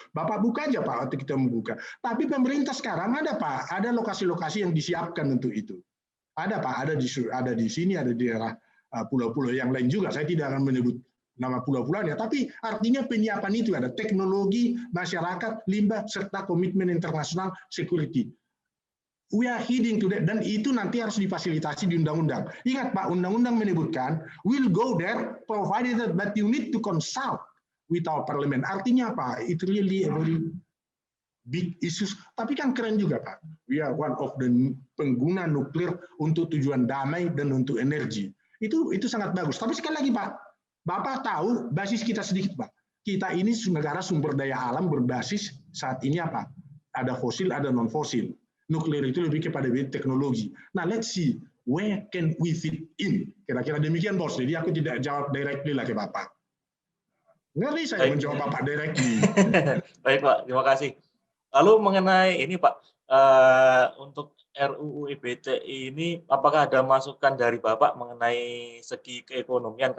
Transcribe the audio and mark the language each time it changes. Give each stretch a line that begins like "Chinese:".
Indonesian: Bapak buka aja Pak waktu kita membuka. Tapi pemerintah sekarang ada Pak, ada lokasi-lokasi yang disiapkan untuk itu. Ada Pak, ada di sini, ada di daerah pulau-pulau yang lain juga. Saya tidak akan menyebut nama pulau-pulaunya, tapi artinya penyiapan itu ada teknologi, masyarakat, limbah, serta komitmen internasional security.
English: We are heading to that,
Indonesian: dan itu nanti harus difasilitasi di undang-undang. Ingat Pak, undang-undang menyebutkan,
English: we'll go there, provided that you need to consult with our parliament.
Indonesian: Artinya apa?
English: It really a very big issues.
Indonesian: Tapi kan keren juga Pak.
English: We are one of the
Indonesian: pengguna nuklir untuk tujuan damai dan untuk energi. Itu sangat bagus. Tapi sekali lagi Pak, Bapak tahu basis kita sedikit Pak. Kita ini negara sumber daya alam berbasis saat ini apa? Ada fosil, ada non-fosil. Nuklir itu lebih kepada teknologi.
English: Nah, let's see where can we fit in.
Indonesian: Kira-kira demikian bos. Jadi aku tidak jawab directly lah ke Bapak. Ngeri saya menjawab Bapak directly. Baik Pak, terima kasih. Lalu mengenai ini Pak, untuk RUU EBT ini apakah ada masukan dari Bapak mengenai segi keekonomian?